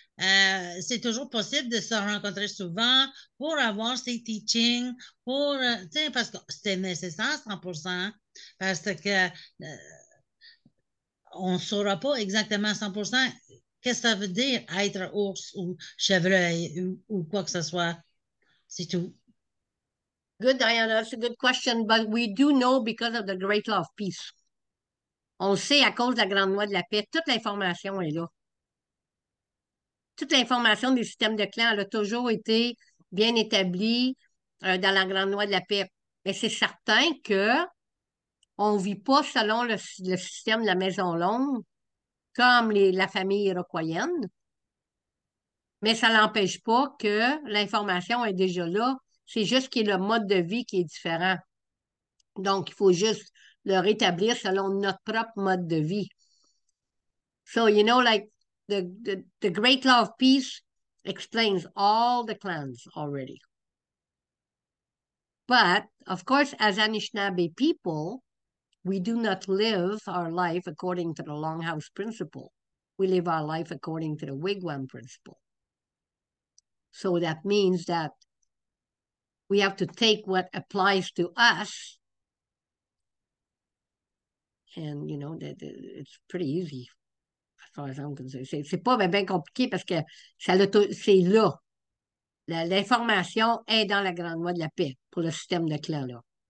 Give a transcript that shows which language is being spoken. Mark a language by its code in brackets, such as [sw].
[fr] C'est toujours possible de se rencontrer souvent pour avoir ces teachings, parce que c'est nécessaire 100%, parce que on ne saura pas exactement 100% qu'est-ce que ça veut dire être ours ou chevreuil ou quoi que ce soit. C'est tout. [en] Good, Diana. That's a good question, but we do know because of the Great Law of Peace. [fr] On le sait à cause de la Grande Loi de la Paix. Toute l'information est là. Toute l'information des systèmes de clans, elle a toujours été bien établie dans la Grande Loi de la Paix. Mais c'est certain que on ne vit pas selon le système de la Maison Longue comme la famille iroquoienne, mais ça n'empêche pas que l'information est déjà là. C'est juste qu'il y a le mode de vie qui est différent. Donc, il faut juste le rétablir selon notre propre mode de vie. [en] So, you know, like the great law of peace explains all the clans already. But, of course, as Anishinaabe people, we do not live our life according to the Longhouse principle. We live our life according to the Wigwam principle. So that means that we have to take what applies to us, and, you know, it's pretty easy as far as I'm concerned. [fr] C'est pas bien compliqué parce que c'est là. L'information est dans la grande loi de la paix pour le système de clan, là.